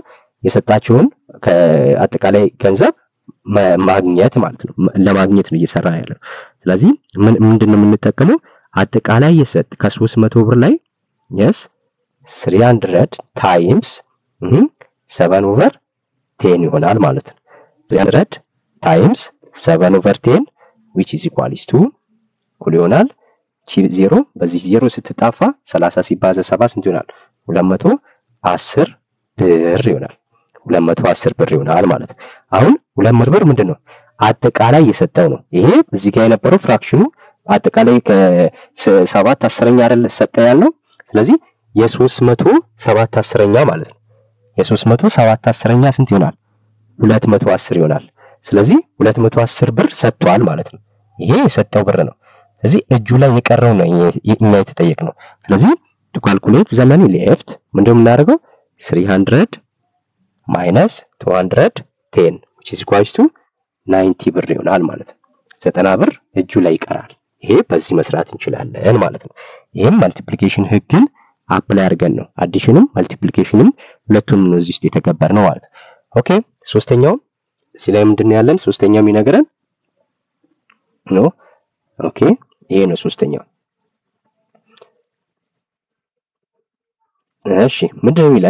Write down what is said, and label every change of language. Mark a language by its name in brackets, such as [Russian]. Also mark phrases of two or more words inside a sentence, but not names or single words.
[Amharic] የሰጣቸውን ከአጠቃላይ ገንዘብ ማግኘት ማለት ነው። ለማግኘት ነው እየሰራ ያለው። ስለዚህ ምንድነው የምንጠቀመው? አጠቃላይ የሰጥ ከ300 ብር ላይ [English] yes 300 times 7 over 10 [Amharic] ይሆናል ማለት ነው። [English] 300 times 7 over 10 which is equals to [Amharic] እኩል ይሆናል ቺ 0 በዚህ 0 ስትጣፋ 30 ሲባዛ 7 ስንት ይሆናል? 210 ብር ይሆናል። 210 ብር ይሆናል ማለት ነው። አሁን 200 ብር ምንድነው? አጠቃላይ የሰጠው ነው። ይሄ እዚህ ጋር የነበረው ፍራክሽኑ አጠቃላይ ከ7/10ኛ አይደል ሰጠ ያለው። ስለዚህ የ307/10ኛ ማለት ነው። የ307/10ኛ ስንት ይሆናል? 210 ይሆናል። ስለዚህ 210 ብር ሰጥቷል ማለት ነው። ይሄ የሰጠው ብር ነው። ስለዚህ እጁ ላይ የቀረው ነው እኛ የተጠየቅነው። ስለዚህ [English] to calculate the money left [Amharic] ምንድነው የምናደርገው? [English] 300 minus 210 which is equals to 90 [Amharic] ብር ይሆናል ማለት ነው። 90 ብር እጁ ላይ ይቀራል። ይሄ በዚህ መስራት እንችላለን ማለት ነው። ይሄም መልቲፕሊኬሽን ህግን አፕላይ አድርገን ነው አዲሽንም መልቲፕሊኬሽንም ሁለቱም ነው እዚህ ውስጥ የተገበርነው ማለት ነው። ኦኬ ሶስተኛው እዚህ ላይ ምንድነው ያለን? ሶስተኛው የሚነግረን ነው። ኦኬ ይሄ ነው ሶስተኛው። እሺ ምንድነው የሚለን?